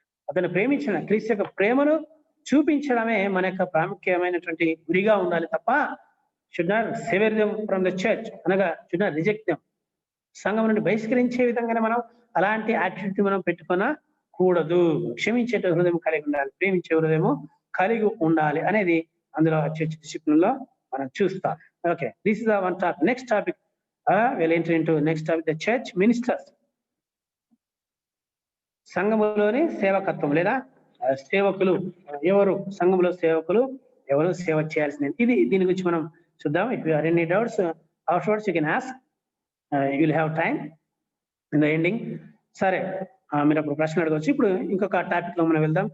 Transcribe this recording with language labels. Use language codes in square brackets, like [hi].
[te] అతన్ని ప్రేమించడం, క్రీస్తు యొక్క ప్రేమను చూపించడమే మన యొక్క ప్రాముఖ్యమైనటువంటి గురిగా ఉండాలి తప్ప [en] Should not sever them from the church, అనగా should not reject them. [te] సంఘం నుండి బహిష్కరించే విధంగానే మనం అలాంటి యాటిట్యూడ్ మనం పెట్టుకోనకూడదు. క్షమించే హృదయం కలిగి ఉండాలి, ప్రేమించే హృదయం కలిగి ఉండాలి అనేది అందులో చర్చ్ డిసిప్లిన్ లో మనం చూస్తాం. [en] Okay, this is one topic. Next topic we'll enter into next topic, the church ministers. [te] సంఘములోని సేవకత్వం లేదా సేవకులు ఎవరు, సంఘంలో సేవకులు ఎవరు, సేవ చేయాల్సింది ఇది. దీని గురించి మనం చూద్దాం. [en] If you are any doubts afterwards you can ask, you will have time in the ending. [te] సరే, మీరు అప్పుడు ప్రశ్న అడగవచ్చు. ఇప్పుడు ఇంకొక టాపిక్ లో మనం వెళ్దాం.